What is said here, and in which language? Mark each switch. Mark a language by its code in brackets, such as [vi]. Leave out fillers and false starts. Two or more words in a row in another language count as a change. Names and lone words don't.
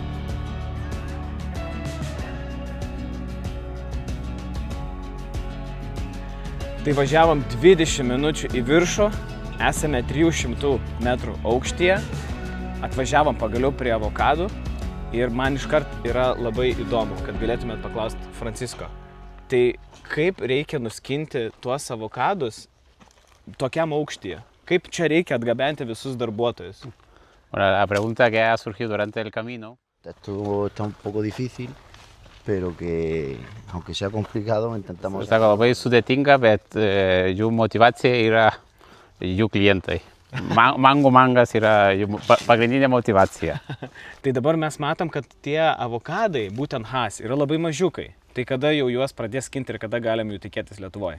[lt] Tai važiavom 20 minučių į viršų, esame 300 metrų aukštyje, atvažiavom pagaliau prie avokadų ir man iškart yra labai įdomu, kad galėtumėt paklausti Francisko. Tai kaip reikia nuskinti tuos avokadus tokiam aukštyje? Kaip čia reikia atgabenti visus darbuotojus? [es] La pregunta que ha surgido durante el camino. Esto está un poco difícil, pero que aunque sea complicado intentamos... [lt] Sako, labai sudėtinga, bet jų motivacija yra jų klientai. Mangas yra jų pagrindinė motivacija. Tai dabar mes matom, kad tie avokadai, būtent Hass, yra labai mažiukai. Tai kada jau juos pradės skinti ir kada galim jų tikėtis Lietuvoje?